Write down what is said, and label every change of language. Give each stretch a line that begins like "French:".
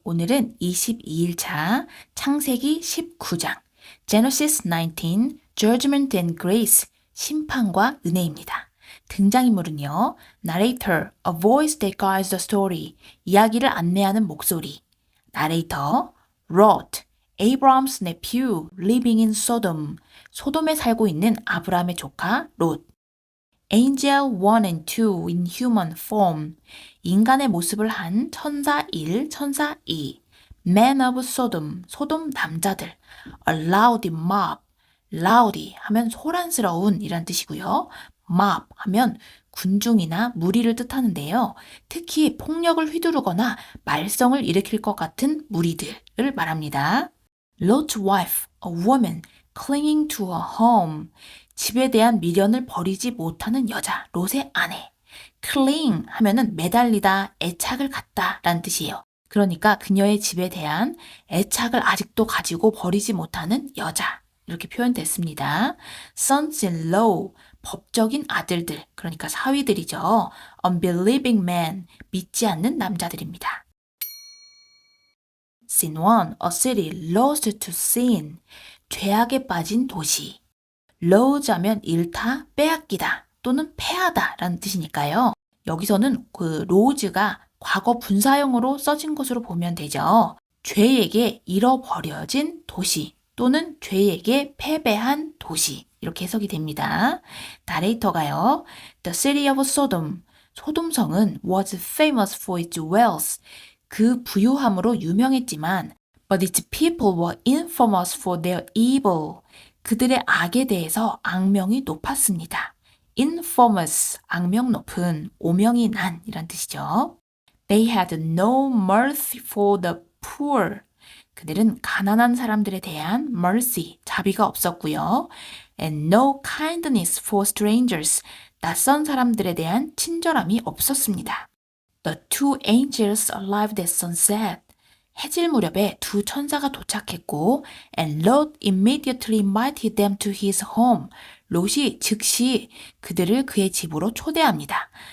Korean: 오늘은 22일차 창세기 19장
English: Genesis 19, Judgment and Grace,
Korean: 심판과 은혜입니다.
English: 등장인물은요, narrator, a voice that guides the story,
Korean: 이야기를 안내하는 목소리,
English: narrator, Lot, Abram's nephew, living in Sodom,
Korean: 소돔에 살고 있는 아브라함의 조카 롯,
English: Angel 1 and 2 in human form,
Korean: 인간의 모습을 한 천사 1, 천사 2,
English: Man of Sodom,
Korean: 소돔 남자들,
English: a loud mob, loud
Korean: 이 하면 소란스러운 이란 뜻이고요. mob 하면 군중이나 무리를 뜻하는데요. 특히 폭력을 휘두르거나 말썽을 일으킬 것 같은 무리들을 말합니다.
English: Lot's wife, a woman clinging to a home.
Korean: 집에 대한 미련을 버리지 못하는 여자, 롯의 아내. cling 하면은 매달리다, 애착을 갖다 라는 뜻이에요. 그러니까 그녀의 집에 대한 애착을 아직도 가지고 버리지 못하는 여자. 이렇게 표현됐습니다. sons-in-law, 법적인 아들들, 그러니까 사위들이죠.
English: unbelieving men,
Korean: 믿지 않는 남자들입니다.
English: Scene 1, a city lost to sin,
Korean: 죄악에 빠진 도시. lose 하면 잃다, 빼앗기다 또는 패하다 라는 뜻이니까요. 여기서는 그 lose가 과거 분사형으로 써진 것으로 보면 되죠. 죄에게 잃어버려진 도시 또는 죄에게 패배한 도시 이렇게 해석이 됩니다. 나레이터가요.
English: The city of Sodom,
Korean: 소돔성은
English: was famous for its wealth,
Korean: 그 부유함으로 유명했지만
English: but its people were infamous for their evil,
Korean: 그들의 악에 대해서 악명이 높았습니다. infamous, 악명 높은, 오명이 난 이란 뜻이죠.
English: They had no mercy for the poor,
Korean: 그들은 가난한 사람들에 대한
English: mercy,
Korean: 자비가 없었고요.
English: And no kindness for strangers,
Korean: 낯선 사람들에 대한 친절함이 없었습니다.
English: The two angels arrived at sunset,
Korean: 해질 무렵에 두 천사가 도착했고
English: and Lot immediately invited them to his home,
Korean: 롯이 즉시 그들을 그의 집으로 초대합니다.